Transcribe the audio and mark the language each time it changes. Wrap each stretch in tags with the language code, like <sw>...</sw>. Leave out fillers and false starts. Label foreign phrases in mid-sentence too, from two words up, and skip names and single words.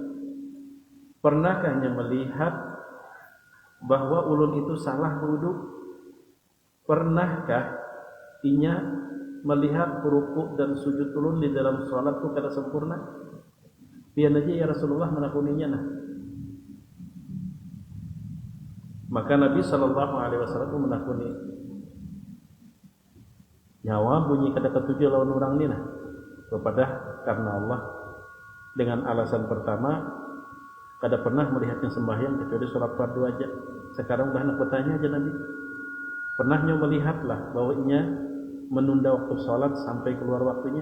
<bjn>Pernahkah melihat bahwa ulun itu salah berwudu? Pernahkah inya melihat ruku dan sujud ulun di dalam salat itu kada sempurna? Pian aja ya Rasulullah menakuninya nah. Maka Nabi</bjn> <ar>صلى الله عليه وسلم</ar> <bjn>menakuni, nyawa bunyi kada ketuju lawan orang ni nah, kepada karena Allah, dengan alasan pertama kada pernah melihatnya sembahyang kecuali salat fardu aja. Sekarang udah nak bertanya aja Nabi, pernahnya melihatlah bahwa inya menunda waktu salat sampai keluar waktunya?</bjn>